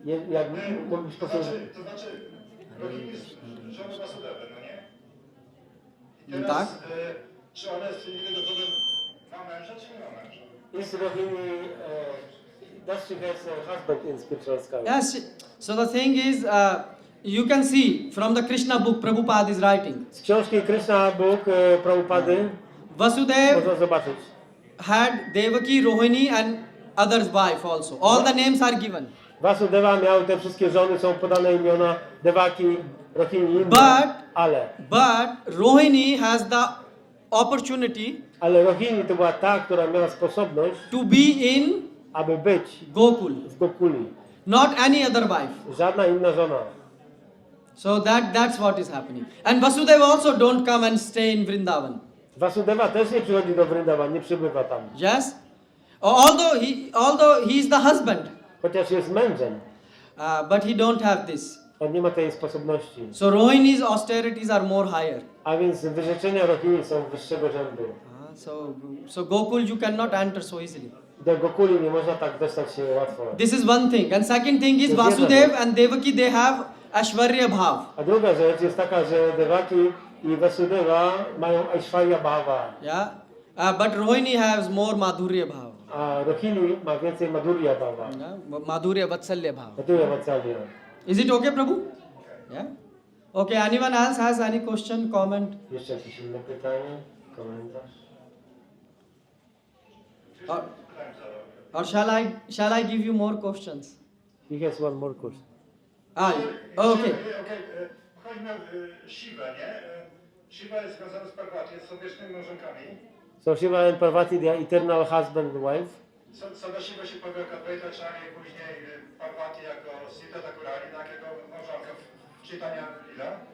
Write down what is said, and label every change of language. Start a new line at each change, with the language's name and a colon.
Polish: Jak mógłbyś powiedzieć? To znaczy Rohini jest żoną Vasudevy, no nie? I Tak. teraz, czy ona jest innego dowodem, ma męża, czy nie ma męża?
English: Is Rohini, does she has a husband in spiritual sky? Yes. So the thing is, you can see from the Krishna book Prabhupada is writing.
Polish: Z książki Krishna Book Prabhupady
English: Vasudev
Polish: można zobaczyć.
English: had Devaki, Rohini and others wife also. All the names are given.
Polish: Vasudeva miał te wszystkie żony, są podane imiona Devaki, Rohini, inne,
English: But Rohini has the opportunity
Polish: ale Rohini to była ta, która miała sposobność,
English: to be in
Polish: aby być
English: Gokul,
Polish: w Gokuli.
English: not any other wife.
Polish: Żadna inna żona.
English: So that's what is happening. And Vasudeva also don't come and stay in Vrindavan.
Polish: Vasudeva też nie przychodzi do Vrindavan, nie przybywa tam.
English: Yes, although he is the husband,
Polish: Chociaż jest mężem,
English: but he don't have this.
Polish: on nie ma tej sposobności.
English: So Rohini's austerities are more higher.
Polish: A więc wyrzeczenia Rohini są wyższego rzędu.
English: So Gokul you cannot enter so easily.
Polish: Do Gokuli nie można tak dostać się łatwo.
English: This is one thing. And second thing is Yes, yes, Vasudev yes. and Devaki, they have Ashwarya Bhav.
Polish: A druga rzecz jest taka, że Devaki i Vasudeva mają Aishwarya Bhava,
English: Yeah. But Rohini has more Madhurya Bhav.
Polish: a Rohini ma więcej Madhurya Bhava.
English: Yeah? Madhurya Vatsalya Bhav.
Polish: Madhurya Vatsalya.
English: Is it okay, Prabhu? Yeah. Okay. Anyone else has any question, comment?
Polish: Jeszcze jakieś inne pytanie? Komentarz?
English: Or shall I give you more questions? He has one more question. Okay.
Polish: Chodzi mi o Shiva, nie? Shiva jest związany z Parvati, są wiecznymi małżonkami.
English: So Shiva and Parvati, they are eternal husband and wife.
Polish: Sadashiva się pojawia jako Advaitacharya i później Parvati jako Sita Thakurani, tak, jako małżonka w Chaitanya Lila.